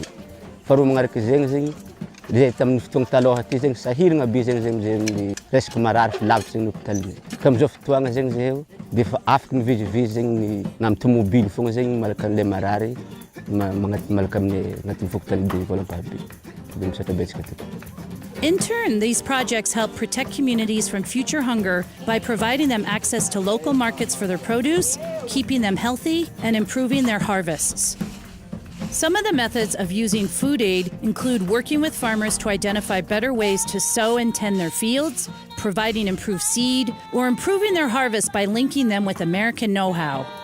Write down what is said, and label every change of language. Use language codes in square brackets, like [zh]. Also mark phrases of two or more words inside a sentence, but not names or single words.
[mg] Faharoa magnaraka zegny zay tamin'ny fotoagna taloha ty zegny sahiragna be zegny resaka marary lavitra zegny hôpitalinay. Ka amizao fotoagna zegny zay dia efa afaka mivezivezy zegny na amin'ny tomobily fogna zegny malaka an'ilay marary malaka amin'ny agnatin'ny fokotany be volampahabe. [en] In turn, these projects help protect communities from future hunger by providing them access to local markets for their produce, keeping them healthy, and improving their harvests. Some of the methods of using food aid include working with farmers to identify better ways to sow and tend their fields, providing improved seed, or improving their harvest by linking them with American know-how.